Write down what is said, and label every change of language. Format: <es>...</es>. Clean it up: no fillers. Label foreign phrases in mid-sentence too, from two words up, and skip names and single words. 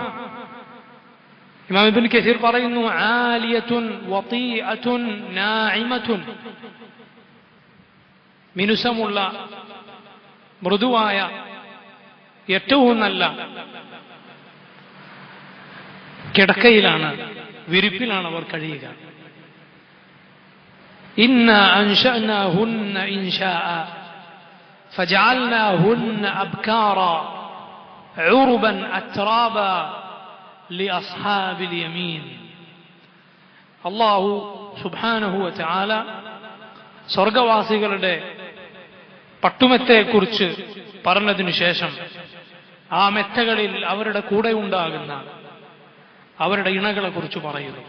<ml>ഇമാം ഇബ്നു കസീർ പറയുന്നു,</ml> <ar>عالية وطيئة ناعمة.</ar> <ml>മിനുസമുള്ള മൃദുവായ ഏറ്റവും നല്ല കിടക്കയിലാണ്, വിരിപ്പിലാണ് അവർ കഴിയുക.</ml> <ar>إنا أنشأناهن إنشاء فجعلناهن أبكارا عربا أترابا لأصحاب اليمين.</ar> <ml>അല്ലാഹു</ml> <ar>سبحانه وتعالى</ar> <ml>സ്വർഗവാസികളുടെ പട്ടുമെത്തയെക്കുറിച്ച് പറഞ്ഞതിനു ശേഷം ആ മെത്തകളിൽ അവരുടെ കൂടെ ഉണ്ടാകുന്ന അവരുടെ ഇണകളെ കുറിച്ച് പറയുന്നു.</ml>